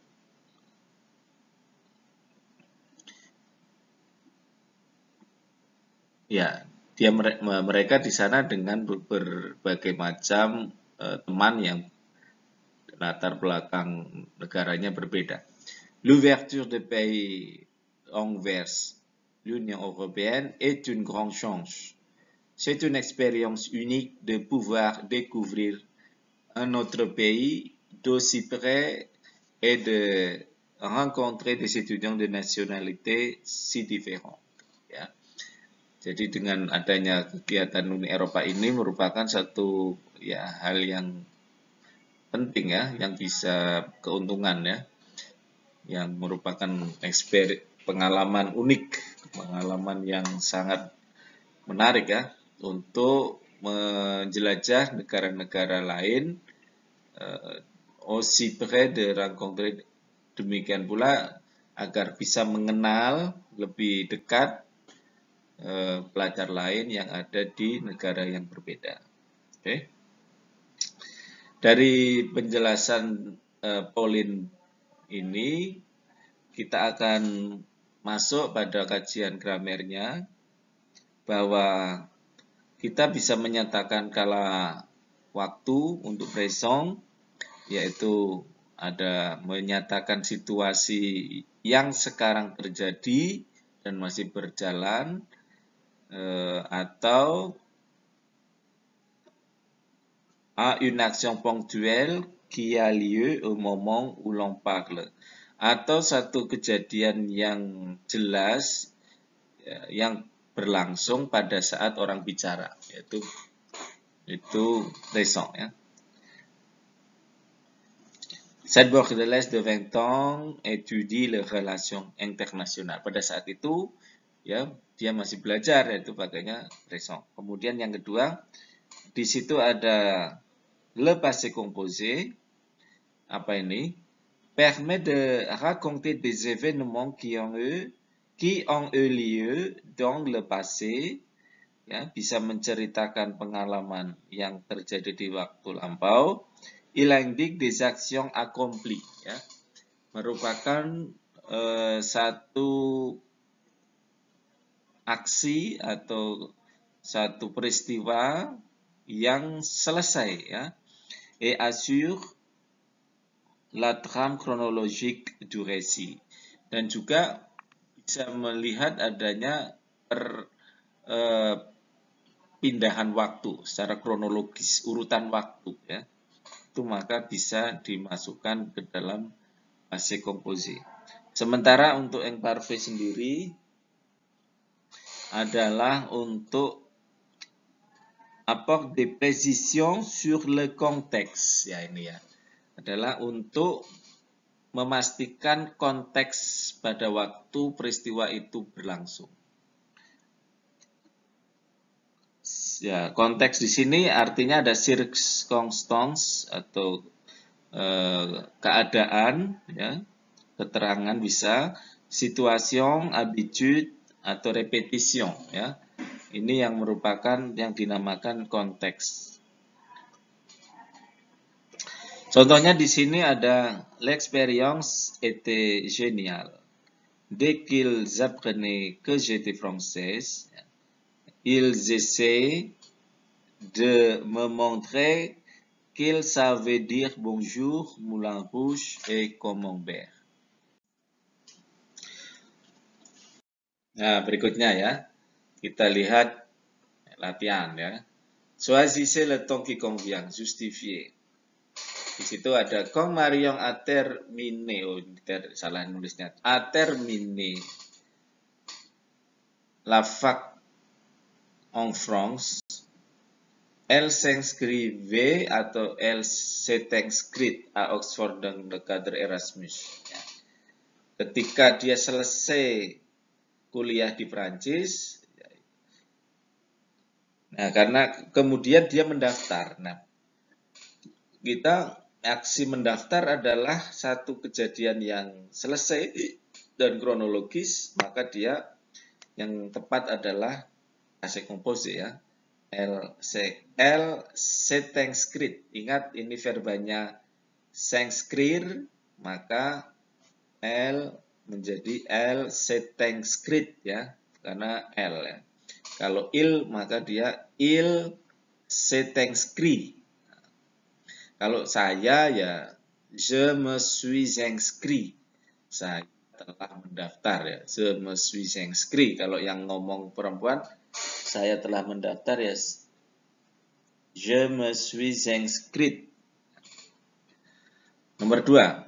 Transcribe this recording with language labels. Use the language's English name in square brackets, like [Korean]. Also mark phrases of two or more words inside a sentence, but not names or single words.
[Indonesian] Ya, mereka di sana dengan berbagai macam teman yang latar belakang negaranya berbeda. [French] L'ouverture de pays envers l'Union européenne est une grande chance. C'est une expérience unique de pouvoir découvrir un autre pays d'aussi près et de rencontrer des étudiants de nationalités si différentes. [Indonesian] Ya. Jadi dengan adanya kegiatan Uni Eropa ini merupakan satu ya hal yang penting ya, yang bisa keuntungan ya, yang merupakan pengalaman unik, pengalaman yang sangat menarik ya, untuk menjelajah negara-negara lain, [French] aussi près de rencontrer, [Indonesian] demikian pula agar bisa mengenal lebih dekat pelajar lain yang ada di negara yang berbeda. Oke. Dari penjelasan Pauline ini, kita akan masuk pada kajian gramernya, bahwa kita bisa menyatakan kala waktu untuk présent, yaitu ada menyatakan situasi yang sekarang terjadi dan masih berjalan, [French] atau à une action ponctuelle qui a lieu au moment où l'on parle, [Indonesian] atau satu kejadian yang jelas yang berlangsung pada saat orang bicara, yaitu Itu récent ya. [French] Cette Bordelaise de 20 ans étudie les relations internationales. [Indonesian] Pada saat itu ya dia masih belajar, yaitu pakainya récent. Kemudian yang kedua, di situ ada [French] le passé composé. [Indonesian] Apa ini? [French] Permet de raconter des événements qui ont eu lieu dans le passé, [Indonesian] ya, bisa menceritakan pengalaman yang terjadi di waktu lampau. [French] Il indique des actions accomplies, [Indonesian] ya, merupakan satu aksi atau satu peristiwa yang selesai, ya, [French] et assure la trame chronologique du récit, [Indonesian] dan juga bisa melihat adanya pindahan waktu secara kronologis, urutan waktu, ya, itu maka bisa dimasukkan ke dalam [French] passé composé. [Indonesian] Sementara untuk yang parfait sendiri adalah untuk [French] apport des précisions sur le contexte, [Indonesian] ya ini ya, adalah untuk memastikan konteks pada waktu peristiwa itu berlangsung. Ya, konteks di sini artinya ada circumstance atau keadaan, ya, keterangan bisa, [French] situation, habitude atau repetition, ya. [Indonesian] Ini yang merupakan yang dinamakan konteks. Contohnya di sini ada [French] l'expérience était géniale. Dès qu'ils apprenaient que j'étais française, ils essaient de me montrer qu'ils savaient dire bonjour, Moulin Rouge et Camembert. [Indonesian] Nah, berikutnya ya, kita lihat latihan ya. [French] Choisissez le temps qui convient, justifier. [Indonesian] Di situ ada [French] quand Marion a terminé, [Indonesian] salah nulisnya, [French] a terminé la fac en France, elle s'inscrivait atau elle s'est inscrite à Oxford dans le cadre Erasmus. [Indonesian] Ketika dia selesai kuliah di Prancis, nah karena kemudian dia mendaftar. Nah, kita aksi mendaftar adalah satu kejadian yang selesai dan kronologis, maka dia yang tepat adalah [French] passé composé [Indonesian] ya. [French] Elle s'est inscrite. [Indonesian] Ingat ini verbanya s'inscrire, maka elle menjadi [French] elle s'est inscrite [Indonesian] ya, karena elle ya. Kalau il maka dia [French] il s'est inscrit. [Indonesian] Kalau saya ya [French] je me suis inscrit. [Indonesian] Saya telah mendaftar ya, [French] je me suis inscrit. [Indonesian] Kalau yang ngomong perempuan, saya telah mendaftar ya, [French] je me suis inscrit. [Indonesian] Nomor 2.